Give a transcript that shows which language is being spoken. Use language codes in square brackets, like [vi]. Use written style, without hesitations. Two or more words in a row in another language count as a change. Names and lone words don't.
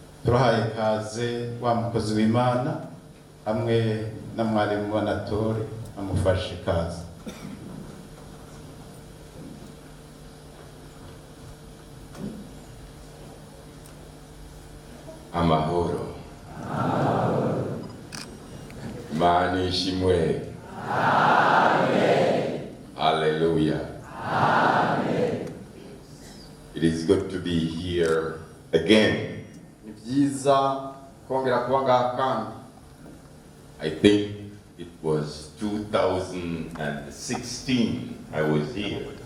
[rn] turahaye kaze wa mukozi w'Imana hamwe na mwarimu wa Natore amufashe kaze. Amahoro. Imana ishimwe. [en] Amen. Hallelujah. Amen. It is good to be here again. I think it was 2016 I was here.